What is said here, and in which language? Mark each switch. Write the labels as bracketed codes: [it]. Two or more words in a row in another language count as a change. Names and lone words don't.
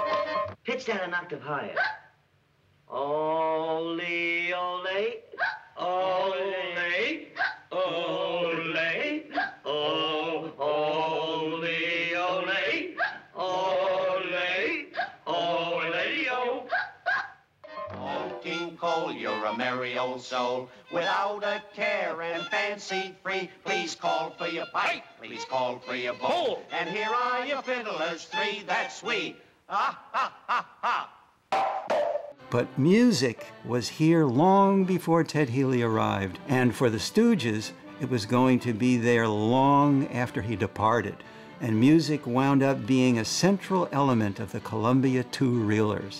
[en] Pitch that an octave higher. [es] Ole, ole, ole, ole, oh, ole, ole, ole-o. [en] Oh, King Cole, you're a merry old soul, without a care and fancy-free. Please call for your pipe, please call for your bowl, and here are your fiddlers three, that's we. Ah, ha, ha, ha. But music was here long before Ted Healy arrived, and for the Stooges, it was going to be there long after he departed, and music wound up being a central element of the Columbia two-reelers.